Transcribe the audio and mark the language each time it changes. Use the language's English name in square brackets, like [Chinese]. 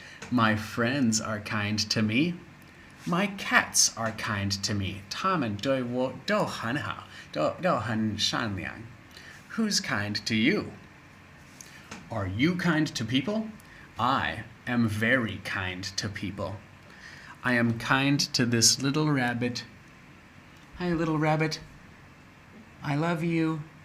[English] My friends are kind to me. My cats are kind to me. [Chinese] 他们对我都很好，都很善良. [English] Who's kind to you? Are you kind to people? I am very kind to people. I am kind to this little rabbit. Hi, little rabbit. I love you.